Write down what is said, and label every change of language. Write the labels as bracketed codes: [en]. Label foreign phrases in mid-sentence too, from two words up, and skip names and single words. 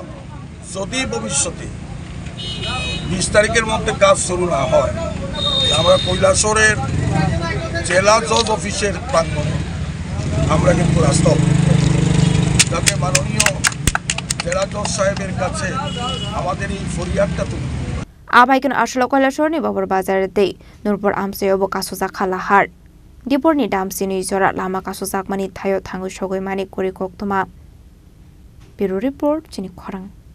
[bn] যদি ভবিষ্যতে 20 তারিখের মধ্যে কাজ শুরু না হয় আমরা কৈলাসরের জেলা জজ অফিসের প্রাঙ্গণে আমরা কিন্তু রাস্তা অবরোধ করব, যাতে মাননীয় জেলা জজ সাহেবের কাছে আমাদের এই ফরিয়াদটা তুলে [trp] আবাইকন আসলে কৈলাসর ni babur bazar dei nurpur amsayo bo kasujak khalahar dipor ni damsini jora lama kasujak mani thayo thangu sogoi mani kori koktoma [en] bureau report [trp] chini khorang।